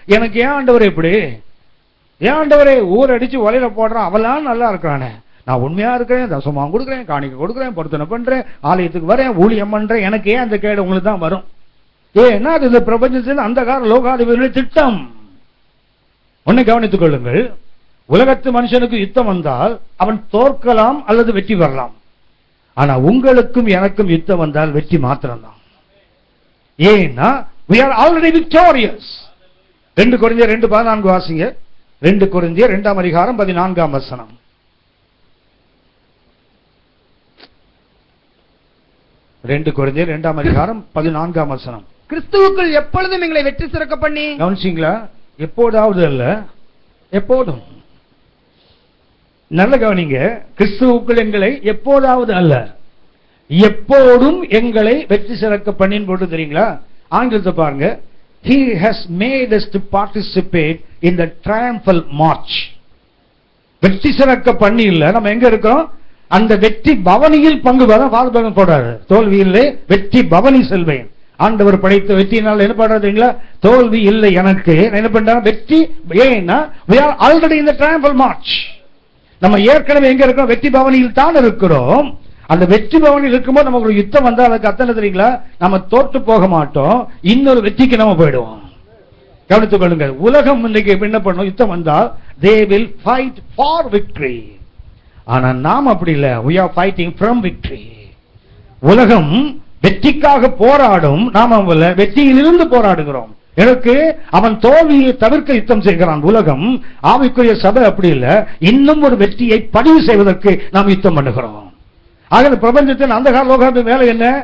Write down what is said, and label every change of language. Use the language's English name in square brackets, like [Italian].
[Tamil] எனக்கு ஏன் ஆண்டவரே இப்படி, ஏன் ஆண்டவரே ஊர் அடிச்சு வலையில போடுறான், அவெல்லாம் நல்லா இருக்கிறானே, நான் உண்மையா இருக்கிறேன், தசமாக கொடுக்குறேன், காணிக்க கொடுக்குறேன், பொருத்தனை பண்றேன், ஆலயத்துக்கு வரேன், ஊழியம் பண்றேன், எனக்கு ஏன் அந்த கேடு உங்களுக்கு தான் வரும்? ஏன்னா அது இந்த பிரபஞ்சத்தில் அந்தகார லோகாதிபதிகளுடைய திட்டம். ஒன்னை கவனித்துக் கொள்ளுங்கள். உலகத்து மனுஷனுக்கு யுத்தம் வந்தால் அவன் தோற்கலாம் அல்லது வெற்றி பெறலாம். ஆனா உங்களுக்கும் எனக்கும் யுத்தம் வந்தால் வெற்றி மாத்திரம்தான். [English] ஏன்னா we are already victorious. [Tamil] 2 கொரிந்தியர் 2:14 வாசிங்க. 2 கொரிந்தியர் 2ஆம் அதிகாரம் 14ஆம் வசனம். 2 கொரிந்தியர் 2ஆம் அதிகாரம் 14ஆம் வசனம். கிறிஸ்துவுக்குள் எப்பொழுதும் எங்களை வெற்றி சிறக்க பண்ணி. கவனிச்சீங்களா? எப்போதாவது அல்ல, எப்போதும். நல்ல கவனிங்க. கிறிஸ்துவுக்குள் எங்களை எப்போதாவது அல்ல, எப்போதும் எங்களை வெற்றி சிறக்க பண்ணின்னு போட்டு தெரியுங்களா? ஆங்கிலத்தை பாருங்க. [English] He has made us to participate in the triumphal march. [Tamil] வெற்றி சிறக்க பண்ணி இல்ல, நம்ம எங்க இருக்கோம்? அந்த வெற்றி பவனியில் பங்கு வர வாழ்பகம் போடாரு. தோல்வியில்லை, வெற்றி பவனி செல்வேன். ஆண்டவர் படைத்த வெற்றியினால் என்ன பண்றீங்களா? தோல்வி இல்லை எனக்கு. என்ன பண்றாங்க? வெற்றி. [English] ஏன்னா we are already in the triumphal march. [Tamil] நம்ம ஏற்கனவே எங்க இருக்கோம்? வெற்றி பவனியில் தான் இருக்கிறோம். அந்த வெற்றி பவனில் இருக்கும்போது நமக்கு ஒரு யுத்தம் வந்தா அதுக்கு அர்த்தம் தெரியுங்களா? நம்ம தோற்று போக மாட்டோம், இன்னொரு வெற்றிக்கு நம்ம போயிடுவோம். கவனித்துக் கொள்ளுங்கள். உலகம் இன்னைக்கு என்ன பண்ணும்? யுத்தம் வந்தா [English] they will fight for victory. [Tamil] ஆனா நாம் அப்படி இல்ல. [English] we are fighting from victory. [Tamil] உலகம் வெற்றிக்காக போராடும், நாம் வெற்றியிலிருந்து போராடுகிறோம். எனக்கு அவன் தோல்வியை தவிர்க்க யுத்தம் செய்கிறான். உலகம், ஆவிக்குரிய சபை அப்படி இல்ல. இன்னும் ஒரு வெற்றியை பதிவு செய்வதற்கு நாம் யுத்தம் பண்ணுகிறோம். ஆக பிரபஞ்சத்தின் அந்தகார லோகத்தின் வேலை என்ன?